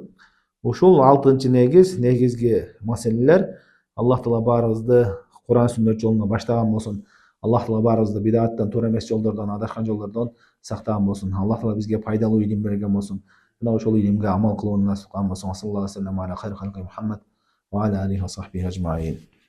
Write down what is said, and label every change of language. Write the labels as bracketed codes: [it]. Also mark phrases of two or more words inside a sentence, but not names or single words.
[ky] Ушул 6-нчы негизги маселелер. Аллах Таала баарыбызды Кур'ан сүннөт жолуна баштаган болсун. Аллах Таала баарыбызды бидаттан, туура эмес жолдордон, адашкан жолдордон сактаган болсун. Аллах Таала бизге пайдалуу илим берген болсун. Жана ошол илимге амал кылууну насип кылган болсун. [ar] صلى الله عليه وسلم على خير خلق محمد وعلى آله وصحبه أجمعين.